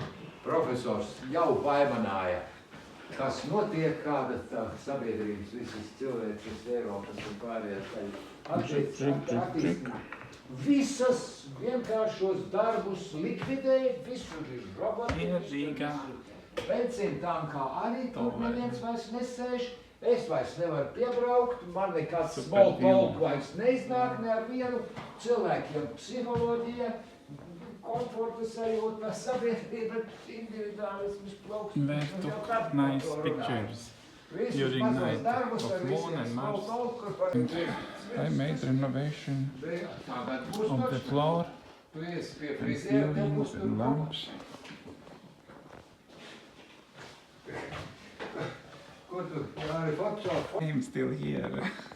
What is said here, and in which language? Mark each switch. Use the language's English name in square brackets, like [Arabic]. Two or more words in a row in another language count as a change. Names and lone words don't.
[Latvian] Profesors jau paimanāja, kas notiek, kāda tā sabiedrības visas cilvēces, Eiropas un pārējās attīstība. Visas vienkāršos darbus likvidēja, visur ir roboti, benzīna tankā arī tur neviens vairs nesēž, es vairs nevaru piebraukt, man nekāds [English] small talk [Latvian] vairs neiznāk ne ar vienu, cilvēkiem psiholoģija, komforta sajūta, sabiedrība, individuālisms, plauksmes. [English] They took nice pictures during night of Moon and Mars. And I made renovation of the floor and ceilings and lamps. I'm still here.